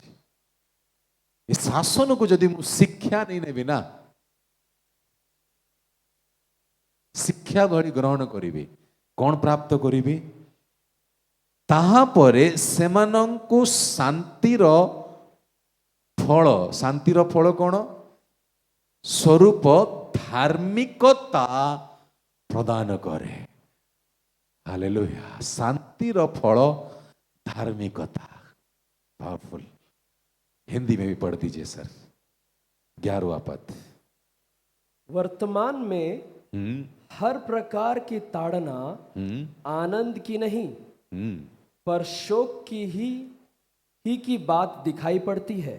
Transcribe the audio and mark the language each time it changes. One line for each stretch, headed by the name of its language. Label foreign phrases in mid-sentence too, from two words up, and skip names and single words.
Odia: ଏ ଶାସନକୁ ଯଦି ମୁଁ ଶିକ୍ଷା ନେଇ ନେବି ନା, ଶିକ୍ଷା ଭଳି ଗ୍ରହଣ କରିବି, କ'ଣ ପ୍ରାପ୍ତ କରିବି? ତାହାପରେ ସେମାନଙ୍କୁ ଶାନ୍ତିର ଫଳ, ଶାନ୍ତିର ଫଳ କ'ଣ? ସ୍ୱରୂପ ଧାର୍ମିକତା ପ୍ରଦାନ କରେ। ହାଲେଲୁୟା। ଶାନ୍ତିର ଫଳ ଧାର୍ମିକତା।
Hindi: पावरफुल। हिंदी में भी पढ़ दीजिए सर। 11वां पद। वर्तमान में हर प्रकार की ताड़ना आनंद की नहीं पर शोक की ही की बात दिखाई पड़ती है।